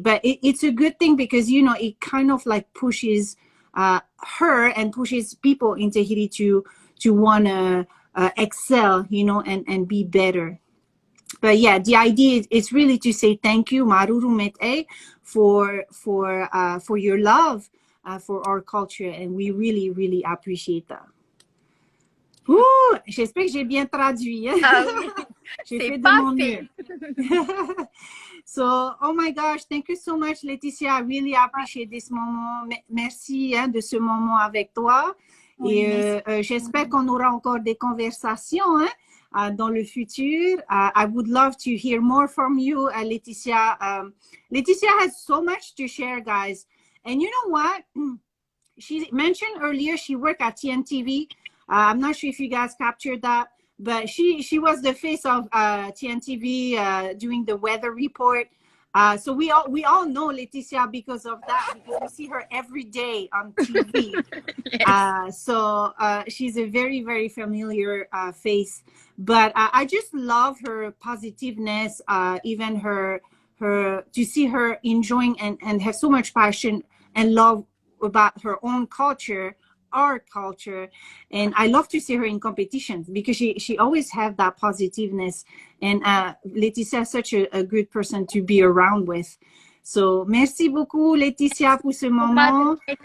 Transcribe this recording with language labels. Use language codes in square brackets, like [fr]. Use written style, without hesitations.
[en] But it's a good thing, because, you know, it kind of like pushes her and pushes people in Tahiti to want to excel, you know, and be better. But yeah, the idea is really to say thank you, Maruru Mete, for your love for our culture, and we really, really appreciate that. [fr] Ouh, j'espère que j'ai bien traduit. Hein? Ah oui, J'ai fait de pas mon fait. mieux. [en] So, oh my gosh, thank you so much, Laetitia. I really appreciate this moment. [fr] Merci de ce moment avec toi. Oui, Et j'espère qu'on aura encore des conversations dans le futur. [en] I would love to hear more from you, Laetitia. Laetitia has so much to share, guys. And you know what? She mentioned earlier she worked at TNTV. I'm not sure if you guys captured that, but she was the face of TNTV doing the weather report. So we all know Laetitia because of that, because we see her every day on TV. Yes. So she's a very, very familiar face. But I just love her positiveness, even her to see her enjoying and have so much passion and love about her own culture our culture. And I love to see her in competitions because she always have that positiveness. And Laetitia is such a good person to be around with. [fr] So, merci beaucoup, Laetitia, pour ce moment.